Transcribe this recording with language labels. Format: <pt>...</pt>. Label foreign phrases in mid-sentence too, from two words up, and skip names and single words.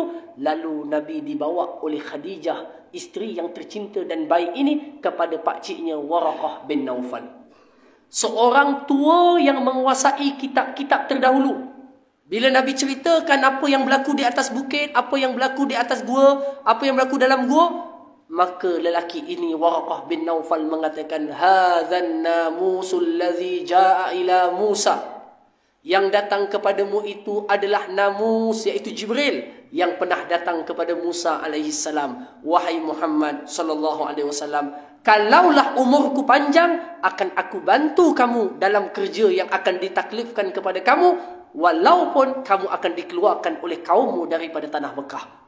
<ms>Lalu Nabi dibawa oleh Khadijah, isteri yang tercinta dan baik ini, kepada pakciknya Waraqah bin Naufal, seorang tua yang menguasai kitab-kitab terdahulu. Bila Nabi ceritakan apa yang berlaku di atas bukit, apa yang berlaku di atas gua, apa yang berlaku dalam gua, maka lelaki ini Waraqah bin Naufal mengatakan,</ms> <ar>هذا الناموس الذي جاء إلى موسى.</ar> <ms>Yang datang kepadamu itu adalah namus, iaitu Jibril yang pernah datang kepada Musa</ms> <ar>عليه السلام.</ar> <ms>Wahai Muhammad</ms> <ar>صلى الله عليه وسلم,</ar> <ms>kalaulah umurku panjang, akan aku bantu kamu dalam kerja yang akan ditaklifkan kepada kamu, walaupun kamu akan dikeluarkan oleh kaummu daripada tanah Mekah.</ms>